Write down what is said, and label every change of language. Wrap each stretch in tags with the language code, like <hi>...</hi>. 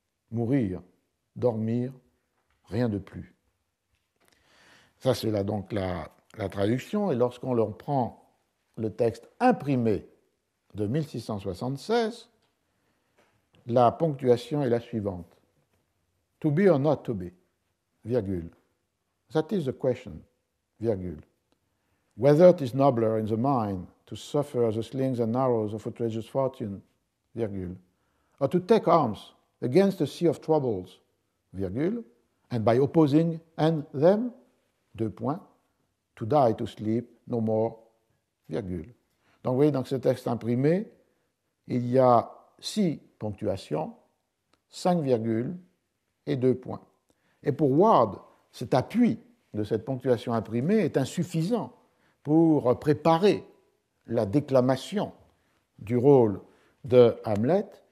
<fr>Mourir, dormir, rien de plus. Ça, c'est là donc la traduction, et lorsqu'on leur prend le texte imprimé de 1676, la ponctuation est la suivante.</fr> <en>To be or not to be, virgule. That is the question, virgule. Whether it is nobler in the mind to suffer the slings and arrows of outrageous fortune, virgule, or to take arms against a sea of troubles, virgule, and by opposing and them,</en> <fr>deux points,</fr> <en>to die, to sleep, no more, virgule.</en> <fr>Donc vous voyez, dans ce texte imprimé, il y a 6 ponctuations, 5 virgules et 2 points. Et pour Ward, cet appui de cette ponctuation imprimée est insuffisant pour préparer la déclamation du rôle de Hamlet.</fr>